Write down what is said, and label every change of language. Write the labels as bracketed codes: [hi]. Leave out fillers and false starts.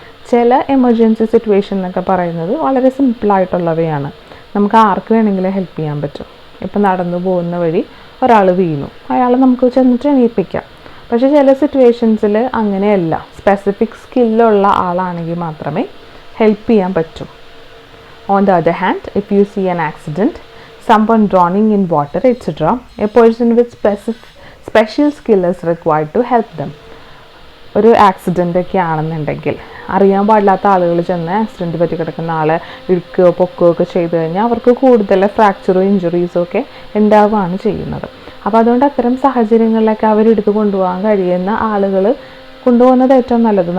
[ml] ചില emergency situation എന്നൊക്കെ പറയുന്നത് വളരെ സിമ്പിളായിട്ടുള്ളവയാണ്, നമുക്ക് ആർക്ക് വേണമെങ്കിലും ഹെൽപ്പ് ചെയ്യാൻ പറ്റും. ഇപ്പം നടന്നു പോകുന്ന വഴി ഒരാൾ വീണു, അയാളെ നമുക്ക് ചെന്നിട്ട് എണീപ്പിക്കാം. പക്ഷേ ചില സിറ്റുവേഷൻസിൽ അങ്ങനെയല്ല, സ്പെസിഫിക് സ്കില്ലുള്ള ആളാണെങ്കിൽ മാത്രമേ ഹെൽപ്പ് ചെയ്യാൻ പറ്റൂ. [en] On the other hand, if you see an accident, someone drowning in water, etc., a person with special skill is required to help them. [ml] ഒരു ആക്സിഡൻ്റ് ഒക്കെ ആണെന്നുണ്ടെങ്കിൽ അറിയാൻ പാടില്ലാത്ത ആളുകൾ ചെന്ന് ആക്സിഡൻറ്റ് പറ്റി കിടക്കുന്ന ആളെ ഇടുക്കുകയോ പൊക്കുകയോ ഒക്കെ ചെയ്ത് കഴിഞ്ഞാൽ അവർക്ക് കൂടുതൽ ഫ്രാക്ചറോ ഇഞ്ചുറീസോ ഒക്കെ ഉണ്ടാവുകയാണ് ചെയ്യുന്നത്. അപ്പോൾ അതുകൊണ്ട് അത്തരം സാഹചര്യങ്ങളിലൊക്കെ അവരെടുത്ത് കൊണ്ടുപോകാൻ കഴിയുന്ന ആളുകൾ കൊണ്ടുപോകുന്നത് ഏറ്റവും നല്ലത്.